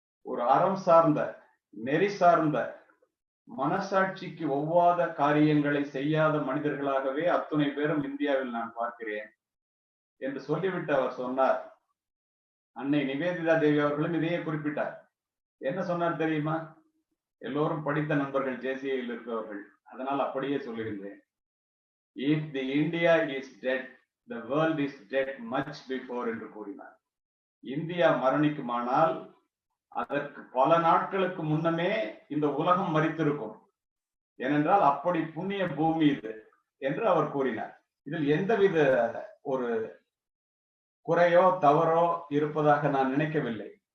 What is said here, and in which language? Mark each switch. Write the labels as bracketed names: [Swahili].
[Tamil] ஒரு அறம் சார்ந்த, நெறி சார்ந்த, மனசாட்சிக்கு ஒவ்வாத காரியங்களை செய்யாத மனிதர்களாகவே அத்துணை பேரும் இந்தியாவில் நான் பார்க்கிறேன் என்று சொல்லிவிட்டு அவர் சொன்னார். அன்னை நிவேதிதா தேவி அவர்களும் இதையே குறிப்பிட்டார். என்ன சொன்னார் தெரியுமா? எல்லோரும் படித்த நண்பர்கள், ஜேசிஐயில் இருக்கிறவர்கள், அதனால் அப்படியே சொல்லுகின்றேன். [English] If the India is dead, the world is dead much before [Tamil] என்று கூறினார். இந்தியா மரணிக்குமானால் அதற்கு பல நாட்களுக்கு முன்னமே இந்த உலகம் மரித்திருக்கும். ஏனென்றால் அப்படி புண்ணிய பூமி இது என்று அவர் கூறினார். இதில் எந்தவித ஒரு குறையோ தவறோ இருப்பதாக நான் நினைக்கவில்லை.